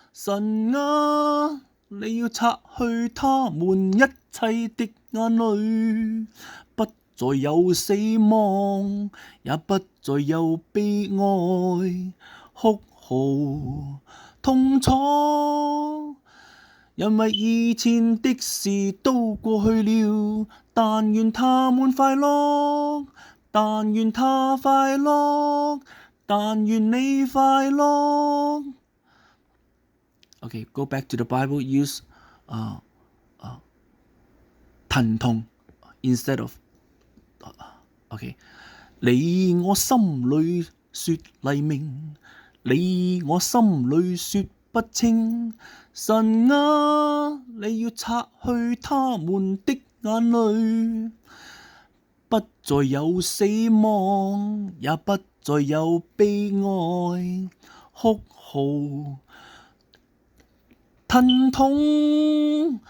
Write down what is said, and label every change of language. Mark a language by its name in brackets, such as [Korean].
[Chinese] 神啊，你要擦去他們一切的眼淚，不再有死亡，也不再有悲哀、哭號、痛楚，因為以前的事都過去了。但願他們快樂，但願他快樂，但願你快樂。 [English] Okay, go back to the Bible. Use 疼痛 instead of okay. [Chinese] 你我心裏說黎明，你我心裏說不清。神啊，你要擦去他們的眼淚，不再有死亡，也不再有悲哀、哭號、疼痛。